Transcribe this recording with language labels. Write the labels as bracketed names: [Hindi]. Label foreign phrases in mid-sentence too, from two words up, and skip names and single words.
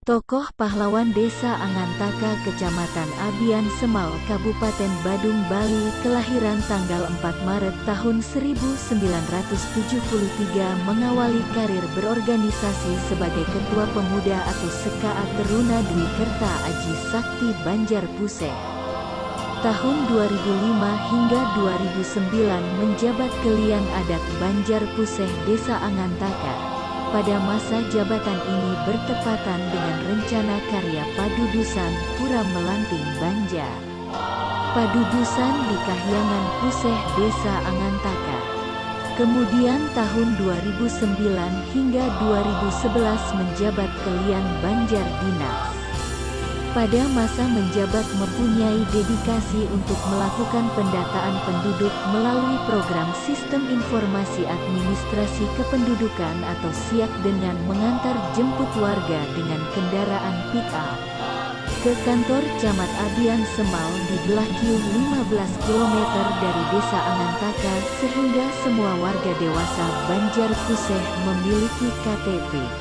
[Indonesian] Tokoh pahlawan Desa Angantaka Kecamatan Abian Semal Kabupaten Badung Bali kelahiran tanggal 4 Maret tahun 1973 mengawali karir berorganisasi sebagai Ketua Pemuda atau Sekaat Teruna Dwi Kerta Aji Sakti Banjar Puseh. Tahun 2005 hingga 2009 menjabat Kelian Adat Banjar Puseh Desa Angantaka. Pada masa jabatan ini bertepatan dengan rencana karya Padudusan Pura Melanting Banjar. Padudusan di Kahyangan Puseh Desa Angantaka. Kemudian tahun 2009 hingga 2011 menjabat Kelian Banjar Dinas. Pada masa menjabat mempunyai dedikasi untuk melakukan pendataan penduduk melalui program Sistem Informasi Administrasi Kependudukan atau SIAK dengan mengantar jemput warga dengan kendaraan pick-up ke kantor Camat Abian Semal di Belakyu 15 km dari Desa Angantaka sehingga semua warga dewasa Banjar Puseh memiliki KTP.